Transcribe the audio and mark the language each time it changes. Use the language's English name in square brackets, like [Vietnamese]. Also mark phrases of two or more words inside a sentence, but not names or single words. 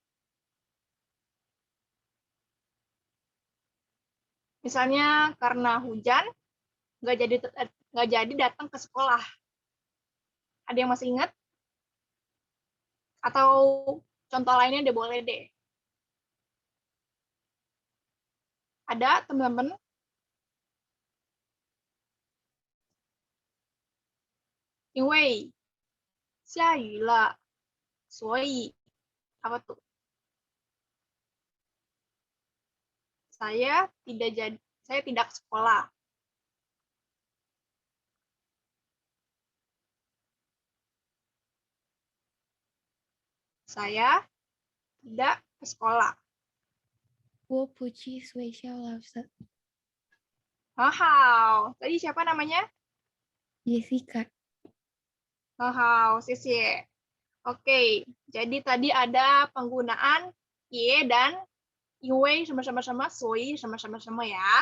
[Indonesian] Misalnya karena hujan nggak jadi datang ke sekolah. Ada yang masih ingat? Atau contoh lainnya deh boleh deh. Ada teman-teman? [Chinese] 因为下雨了，所以 [Indonesian] apa tuh? Saya tidak ke sekolah. Saya tidak ke sekolah. [Chinese] 我不去学校老师 [Indonesian] Wow, tadi siapa namanya? Jessica Wow, Sisi. Oke, jadi tadi ada penggunaan ye dan Yue sama-sama, Soi sama-sama ya.